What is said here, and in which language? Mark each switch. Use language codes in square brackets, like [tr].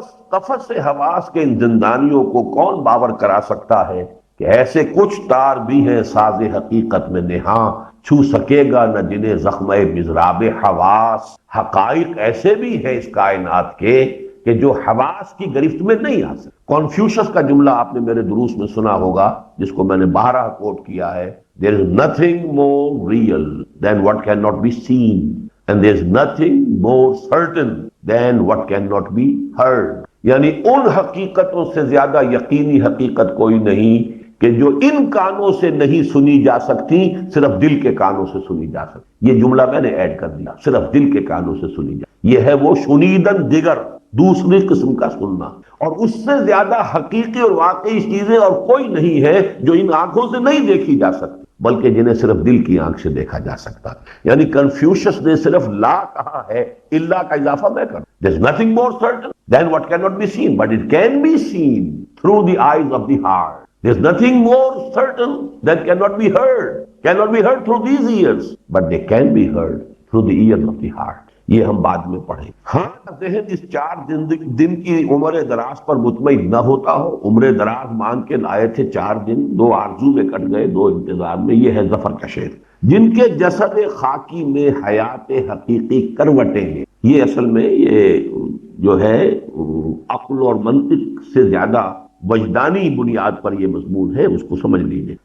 [ur] قفس سے حواس کے ان زندانیوں کو کون باور کرا سکتا ہے کہ ایسے کچھ تار بھی ہیں ساز حقیقت میں نہاں، چھو سکے گا نہ جنہیں زخم مضراب حواس۔ حقائق ایسے بھی ہیں اس کائنات کے کہ جو حواس کی گرفت میں نہیں آ سکتے. کنفیوشس کا جملہ آپ نے میرے دروس میں سنا ہوگا، جس کو میں نے بارہا کوٹ کیا ہے. [en] There is nothing more real than what cannot be seen, and there is nothing more certain than what cannot be heard. [ur] یعنی ان حقیقتوں سے زیادہ یقینی حقیقت کوئی نہیں کہ جو ان کانوں سے نہیں سنی جا سکتی، صرف دل کے کانوں سے سنی جا سکتی. یہ جملہ میں نے ایڈ کر دیا، صرف دل کے کانوں سے سنی جا. یہ ہے وہ شنیدن دیگر، دوسری قسم کا سننا. اور اس سے زیادہ حقیقی اور واقعی چیزیں اور کوئی نہیں ہے جو ان آنکھوں سے نہیں دیکھی جا سکتی، بلکہ جنہیں صرف دل کی آنکھ سے دیکھا جا سکتا. یعنی کنفیوشس نے صرف لا کہا ہے، اللہ کا اضافہ میں کر. [en] There is nothing more certain than what cannot be seen, but it can be seen through the eyes of the heart. There is nothing more certain that cannot be heard through these ears, but they can be heard through the ears of the heart. [ur] یہ ہم بعد میں پڑھیں. ہاں ذہن اس 4 دن کی عمر دراز پر مطمئن نہ ہوتا ہو. عمر دراز مانگ کے لائے تھے 4 دن، 2 آرزو میں کٹ گئے، 2 انتظار میں. یہ ہے ظفر کا شعر. جن کے جسد خاکی میں حیات حقیقی کروٹیں ہیں. یہ اصل میں یہ جو ہے عقل اور منطق سے زیادہ وجدانی بنیاد پر یہ مضمون ہے، اس کو سمجھ لیجئے.